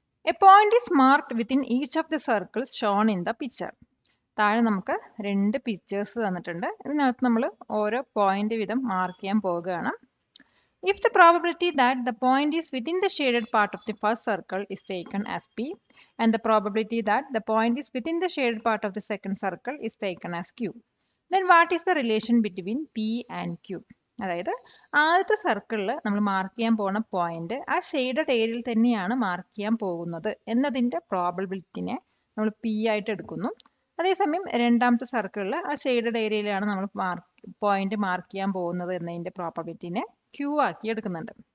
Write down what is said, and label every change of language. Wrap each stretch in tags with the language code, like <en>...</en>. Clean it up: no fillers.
<en>A point is marked within each of the circles shown in the picture.</en> <ml>താഴെ നമുക്ക് 2 pictures തന്നിട്ടുണ്ട്. ഇതിനകത്ത് നമ്മൾ ഓരോ പോയിന്റ് വീതം മാർക്ക് ചെയ്യാൻ പോവുകയാണ്.</ml> <en>If the probability that the point is within the shaded part of the first circle is taken as P and the probability that the point is within the shaded part of the second circle is taken as Q, then what is the relation between P and Q?</en> <ml>അതായത് ആദ്യത്തെ സർക്കിളിൽ നമ്മൾ mark ചെയ്യാൻ പോകുന്ന point ആ shaded ഏരിയയിൽ തന്നെയാണ് mark ചെയ്യാൻ പോകുന്നത് എന്നതിൻ്റെ പ്രോബബിലിറ്റിനെ നമ്മൾ പി ആയിട്ട് എടുക്കുന്നു. അതേസമയം രണ്ടാമത്തെ സർക്കിളിൽ ആ ഷെയ്ഡഡ് ഏരിയയിലാണ് നമ്മൾ പോയിന്റ് മാർക്ക് ചെയ്യാൻ പോകുന്നത് എന്നതിൻ്റെ പ്രോബബിലിറ്റിനെ ക്യൂ ആക്കി എടുക്കുന്നുണ്ട്.</ml>